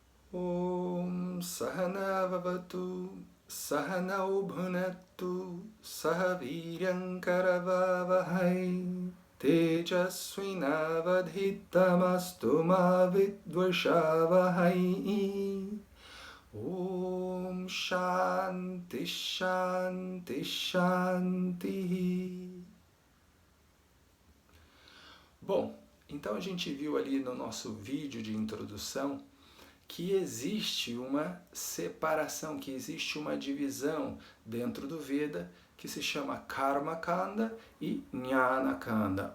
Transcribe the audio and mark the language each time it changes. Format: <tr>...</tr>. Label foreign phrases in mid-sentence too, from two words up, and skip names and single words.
<sa>ॐ सह नाववतु सह नौ भुनक्तु सह वीर्यं करवावहै तेजस्वि नावधीतमस्तु मा विद्विषावहै. ॐ शान्तिः शान्तिः शान्तिः.</sa> <pt>Bom, então a gente viu ali no nosso vídeo de introdução que existe uma separação, que existe uma divisão dentro do Veda que se chama</pt> <sa>कर्म काण्ड</sa> <pt>e</pt> <sa>ज्ञान काण्ड.</sa>